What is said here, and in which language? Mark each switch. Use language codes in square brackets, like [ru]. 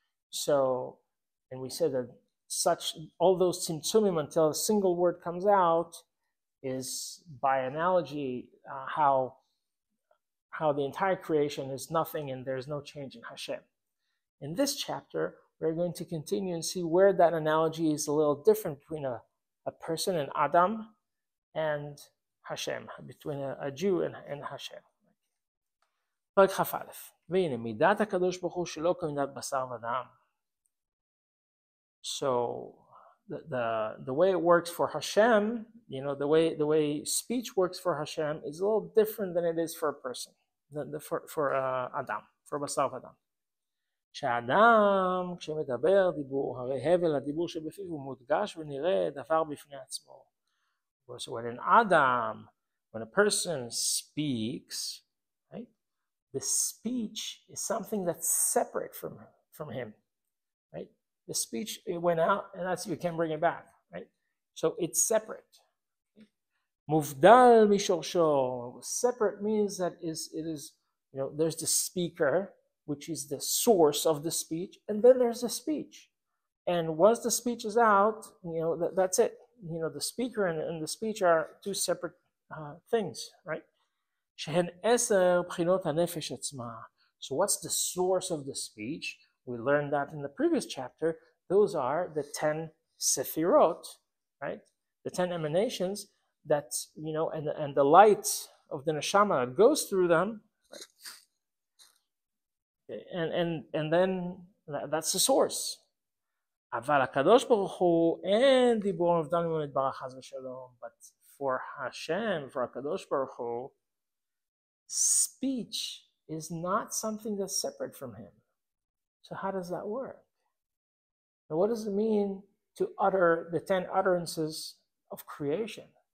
[en] So, and we said that all those tzimtzumim until a single word comes out is, by analogy, how the entire creation is nothing and there's no change in Hashem. In this chapter, we're going to continue and see where that analogy is a little different between a person, an Adam, and Hashem, between a Jew and Hashem. [he] פרק כ"א, והנה מידת הקדוש ברוך הוא שלא כמידת בשר ודם. [en] So the way it works for Hashem, the way speech works for Hashem is a little different than it is for a person, for Adam, for בשר ודם. [he] שהאדם כשמדבר דיבור, הרי הבל הדיבור שבפיו הוא מודגש ונראה דבר בפני עצמו. [en] So when a person speaks, right, the speech is something that's separate from him, right? The speech, it went out, and you can't bring it back, right? So it's separate. [he] Muvdal mishorsho. [en] Separate means that it is, there's the speaker, which is the source of the speech, and then there's the speech. And once the speech is out, that's it. The speaker and the speech are two separate things, right? [he] Shehen eser bchinot hanefesh atzma. [en] So what's the source of the speech? We learned that in the previous chapter. Those are the 10 sefirot, right? The 10 emanations that, and the light of the neshama that goes through them, right? And then that's the source. [he] אבל הקדוש ברוך הוא אין דיבור מבדל ממנו יתברך חס ושלום. [en] But for Hashem, for HaKadosh Baruch Hu, speech is not something that's separate from him. So how does that work? And what does it mean to utter the 10 utterances of creation?